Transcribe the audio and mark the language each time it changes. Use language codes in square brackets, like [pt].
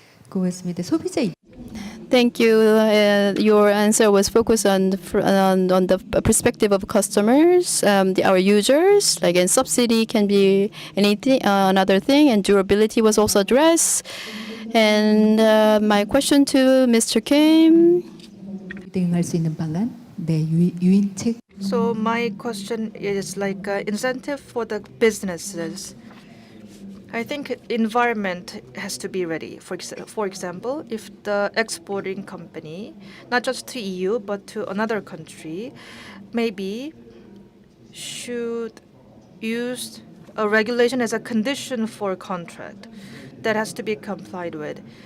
[ko] 고맙습니다. 소비자 [en] Thank you. Your answer was focused on the perspective of customers, our users. Like, and subsidy can be anything, another thing, and durability was also addressed. And my question to Mr. Kim. [ko] 대응할 수 있는 방안, 네, 유인책. [en] so my question is like incentive for the businesses. I think environment has to be ready. For example, if the exporting company, not just to EU but to another country, maybe should use a regulation as a condition for a contract that has to be complied with.